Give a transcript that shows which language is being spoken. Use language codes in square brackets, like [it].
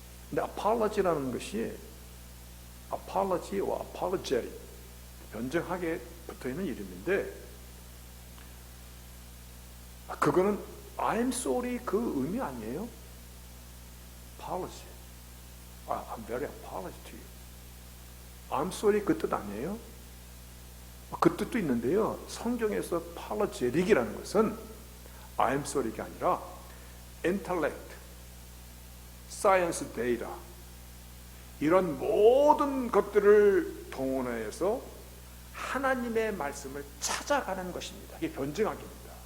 [ko] 근데 apology라는 것이 apology와 apologetic, 변증하게 붙어있는 이름인데, 그거는 [en] I'm sorry [ko] 그 의미 아니에요. [en] apology, I'm very apology to you. I'm sorry [ko] 그 뜻 아니에요. 그 뜻도 있는데요, 성경에서 apologetic이라는 것은 I'm sorry가 아니라 intellect, science data, 이런 모든 것들을 동원해서 하나님의 말씀을 찾아가는 것입니다. 이게 변증학입니다.